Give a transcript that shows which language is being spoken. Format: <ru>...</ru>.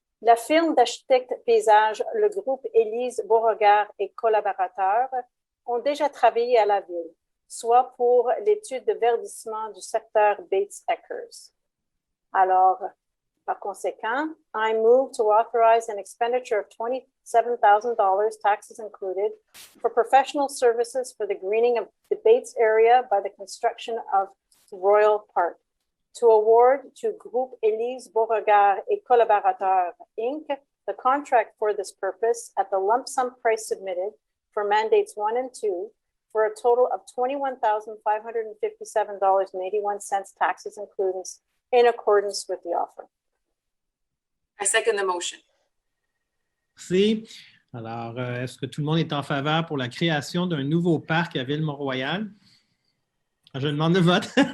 <fr>La firme d'architectes paysages, le groupe Élise Beauregard et collaborateurs, ont déjà travaillé à la ville, soit pour l'étude de verdissement du secteur Bates-Eckers. Alors, par conséquent,</fr> <en>I move to authorize an expenditure of $27,000, taxes included, for professional services for the greening of the Bates area by the construction of Royal Park. To award to Groupe Élise Beauregard et Collaborateurs, Inc., the contract for this purpose at the lump sum price submitted for mandates 1 and 2 for a total of $21,557.81, taxes included, in accordance with the offer. I second the motion.</en> <fr>Merci. Alors, est-ce que tout le monde est en faveur pour la création d'un nouveau parc à Ville-Mont-Royal? Je demande le vote.</fr>